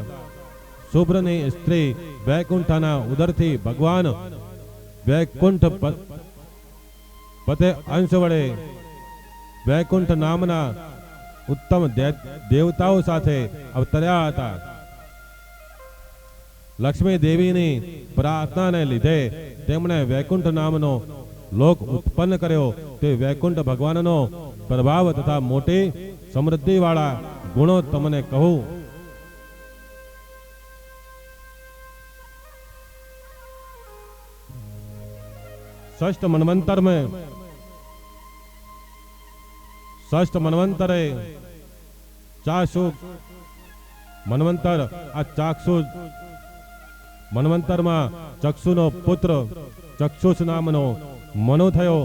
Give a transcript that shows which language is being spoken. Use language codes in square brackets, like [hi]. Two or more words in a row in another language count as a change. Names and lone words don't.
[gu] શુભ્રની સ્ત્રી વૈકુંઠના ઉદરથી ભગવાન વૈકુંઠ પતે અંશ વડે વૈકુંઠ નામના ઉત્તમ દેવતાઓ સાથે અવતર્યા હતા. લક્ષ્મી દેવીની પ્રાર્થનાને લીધે તેમણે વૈકુંઠ નામનો લોક ઉત્પન્ન કર્યો. તે વૈકુંઠ ભગવાનનો પ્રભાવ તથા મોટી સમૃદ્ધિવાળા ગુણો તમને કહું. [sa] षष्ठ मनवंतरे [gu] ચાક્ષુષ મનવંતર આ ચાક્ષુષ મનવંતર में ચક્ષુનો પુત્ર ચક્ષુષ નામનો મનુ થયો.